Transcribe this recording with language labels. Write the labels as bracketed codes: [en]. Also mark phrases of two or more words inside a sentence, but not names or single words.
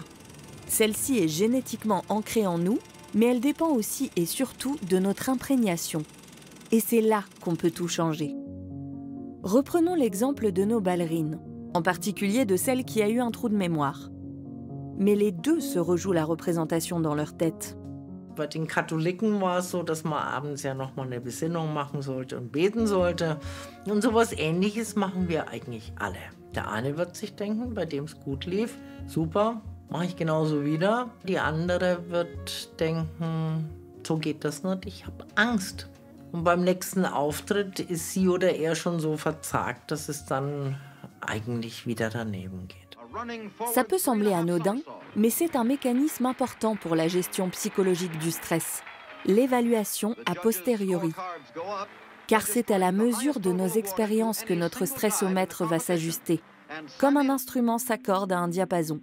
[fr] Celle-ci est génétiquement ancrée en nous, mais elle dépend aussi et surtout de notre imprégnation. Et c'est là qu'on peut tout changer. Reprenons l'exemple de nos ballerines, en particulier de celle qui a eu un trou de mémoire. Mais les deux se rejouent la représentation dans leur tête. [de] Bei den Katholiken war es so, dass man abends ja noch mal eine Besinnung machen sollte und beten sollte. Und sowas Ähnliches machen wir eigentlich alle. Der eine wird sich denken, bei dem es gut lief, super, mache ich genauso wieder. Die andere wird denken, so geht das nicht, ich habe Angst. Und beim nächsten Auftritt ist sie oder er schon so verzagt, dass es dann eigentlich wieder daneben geht. [fr] Ça peut sembler anodin, mais c'est un mécanisme important pour la gestion psychologique du stress, l'évaluation [la] a posteriori. [fr] Car c'est à la mesure de nos expériences que notre stressomètre va s'ajuster, comme un instrument s'accorde à un diapason.